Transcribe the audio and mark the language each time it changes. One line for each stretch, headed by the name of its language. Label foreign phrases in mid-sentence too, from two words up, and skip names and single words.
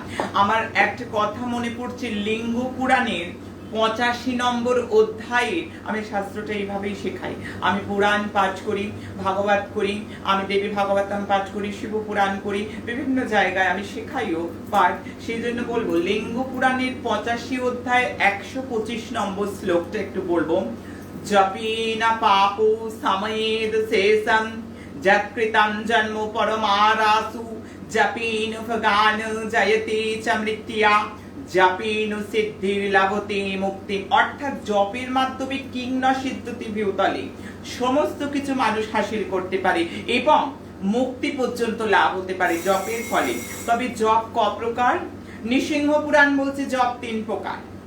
Bangla: আমার একটা কথা মনে পড়ছে, লিঙ্গ পুরাণের 85 নম্বর অধ্যায়ে, আমি শাস্ত্রটা এইভাবেই শেখাই, আমি পুরাণ পাঠ করি, ভাগবত করি, আমি দেবী ভাগবতম পাঠ করি, শিব পুরাণ করি, বিভিন্ন জায়গায় আমি শেখাইও পাঠ। সেই জন্য বলবো লিঙ্গ পুরাণের 85 অধ্যায় 125 নম্বর শ্লোকটা একটু বলবো।
Sanskrit: জপেন পাপো সময়েদ শেষম যৎকৃতম জন্ম পরমারাসু জপেন ভগান জয়তে চ মৃত্যা জপেন সিদ্ধির লাভতে মুক্তি।
Bangla: অর্থাৎ জপের মাধ্যমে
Sanskrit: কিং ন সিদ্ধতি ভূতলে,
Bangla: সমস্ত কিছু মানুষ হাসিল করতে পারে এবং মুক্তি পর্যন্ত লাভ হতে পারে জপের ফলে। তবে জপ ক প্রকার? নৃসিংহ পুরাণ বলছে জপ 3 প্রকার।